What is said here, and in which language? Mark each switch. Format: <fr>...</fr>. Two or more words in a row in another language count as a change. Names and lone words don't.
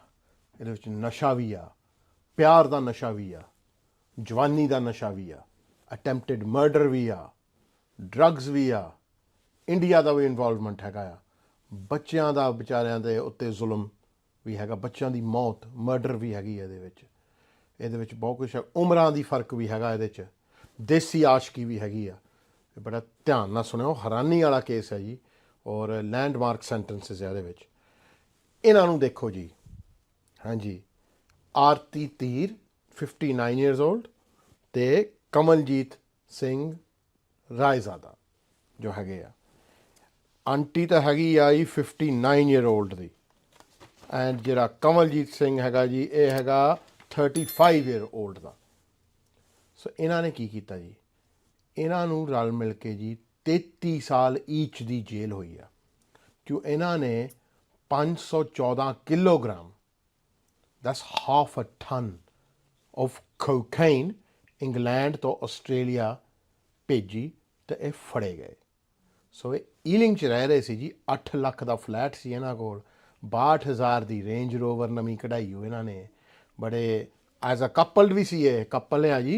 <pa>ਇਹਦੇ ਵਿੱਚ ਨਸ਼ਾ ਵੀ ਆ, ਪਿਆਰ ਦਾ ਨਸ਼ਾ ਵੀ ਆ, ਜਵਾਨੀ ਦਾ ਨਸ਼ਾ ਵੀ ਆ,</pa> <en>attempted murder</en> <pa>ਵੀ ਆ, ਡਰੱਗਸ ਵੀ ਆ, ਇੰਡੀਆ ਦਾ ਵੀ ਇਨਵੋਲਵਮੈਂਟ ਹੈਗਾ ਆ, ਬੱਚਿਆਂ ਦਾ ਵਿਚਾਰਿਆਂ ਦੇ ਉੱਤੇ ਜ਼ੁਲਮ ਵੀ ਹੈਗਾ, ਬੱਚਿਆਂ ਦੀ ਮੌਤ, ਮਰਡਰ ਵੀ ਹੈਗੀ ਇਹਦੇ ਵਿੱਚ ਬਹੁਤ ਕੁਛ ਹੈ, ਉਮਰਾਂ ਦੀ ਫਰਕ ਵੀ ਹੈਗਾ ਇਹਦੇ 'ਚ. ਦੇਸੀ ਆਸ਼ਕੀ ਵੀ ਹੈਗੀ ਆ। ਇਹ ਬੜਾ ਧਿਆਨ ਨਾਲ ਸੁਣਿਓ, ਹੈਰਾਨੀ ਵਾਲਾ ਕੇਸ ਹੈ ਜੀ, ਔਰ</pa> <en>landmark sentences</en> <pa>ਹੈ ਇਹਦੇ ਵਿੱਚ। ਇਹਨਾਂ ਨੂੰ ਦੇਖੋ ਜੀ, ਹਾਂਜੀ, ਆਰਤੀ ਧੀਰ</pa> <en>59 years old</en> <pa>ਤੇ ਕਮਲਜੀਤ ਸਿੰਘ ਰਾਏਜ਼ਾਦਾ ਜੋ ਹੈਗੇ ਆ। ਆਂਟੀ ਤਾਂ ਹੈਗੀ ਆ ਜੀ</pa> <en>59 year old</en> <pa>ਦੀ, ਐਂਡ ਜਿਹੜਾ ਕਮਲਜੀਤ ਸਿੰਘ ਹੈਗਾ ਜੀ ਇਹ ਹੈਗਾ</pa> <en>35 year old</en> <pa>ਦਾ। ਸੋ ਇਹਨਾਂ ਨੇ ਕੀ ਕੀਤਾ ਜੀ, ਇਹਨਾਂ ਨੂੰ ਰਲ ਮਿਲ ਕੇ ਜੀ 33 ਸਾਲ ਈਚ ਦੀ ਜੇਲ੍ਹ ਹੋਈ ਆ, ਕਿਉਂ ਇਹਨਾਂ ਨੇ 514 ਕਿਲੋਗ੍ਰਾਮ,</pa> <en>that's half a ton of cocaine,</en> <pa>ਇੰਗਲੈਂਡ ਤੋਂ ਆਸਟ੍ਰੇਲੀਆ ਭੇਜੀ ਤੇ ਇਹ ਫੜੇ ਗਏ। ਸੋ ਇਹ ਈਲਿੰਗ 'ਚ ਰਹਿ ਰਹੇ ਸੀ ਜੀ। 8 ਲੱਖ ਦਾ ਫਲੈਟ ਸੀ ਇਹਨਾਂ ਕੋਲ, 62,000 ਦੀ ਰੇਂਜ ਰੋਵਰ ਨਵੀਂ ਕਢਾਈ ਹੋ ਇਹਨਾਂ ਨੇ। ਬੜੇ</pa> <en>as a couple</en> <pa>ਵੀ ਸੀ, ਇਹ ਕਪਲ ਆ ਜੀ।</pa>